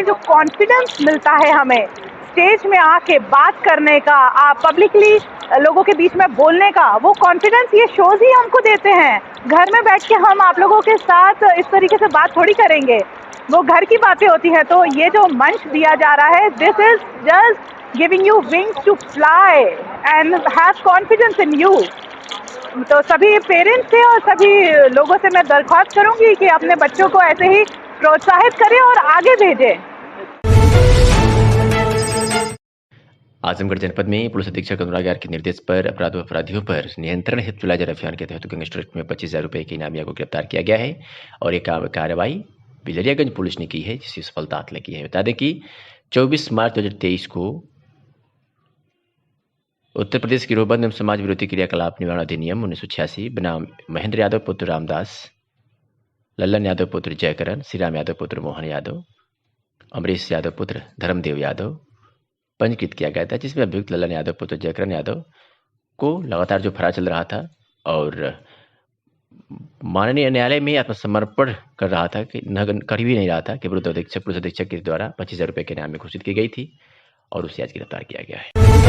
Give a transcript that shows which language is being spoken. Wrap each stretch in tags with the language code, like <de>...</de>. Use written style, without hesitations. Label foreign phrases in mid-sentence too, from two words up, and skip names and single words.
<hi>जो कॉन्फिडेंस मिलता है हमें स्टेज में आके बात करने का, आप पब्लिकली लोगों के बीच में बोलने का, वो कॉन्फिडेंस ये शोज ही हमको देते हैं. घर में बैठ के हम आप लोगों के साथ इस तरीके से बात थोड़ी करेंगे, वो घर की बातें होती हैं. तो ये जो मंच दिया जा रहा है,</hi> <en>This is just giving you wings to fly and have confidence in you.</en> <hi>तो सभी पेरेंट्स से और सभी लोगों से मैं दरख्वास्त करूंगी कि अपने बच्चों को ऐसे ही प्रोत्साहित करें और आगे भेजें. आजमगढ़ जनपद में पुलिस अधीक्षक अनुराग यार के निर्देश पर अपराधियों पर नियंत्रण हेतु चलाए जा रहे अभियान के तहत गैंगस्टर में 25,000 रुपये के इनामिया को गिरफ्तार किया गया है और एक कार्रवाई बिलरियागंज पुलिस ने की है, जिसकी सफलता हासिल की है. बता दें कि 24 मार्च 2023 को उत्तर प्रदेश गिरोहबंद एवं समाज विरोधी क्रियाकलाप निवारण अधिनियम 1986 बनाम महेंद्र यादव पुत्र रामदास, लल्लन यादव पुत्र जयकरण, श्रीराम यादव पुत्र मोहन यादव, अमरीश यादव पुत्र धर्मदेव यादव पंजीकृत किया गया था, जिसमें अभियुक्त लल्लन यादव पुत्र जयकरण यादव को लगातार जो फरार चल रहा था और माननीय न्यायालय में आत्मसमर्पण कर रहा था, कि कर भी नहीं रहा था, कि पुलिस अधीक्षक के द्वारा 25,000 रुपये के इनाम में घोषित की गई थी और उसे आज गिरफ्तार किया गया है.</hi>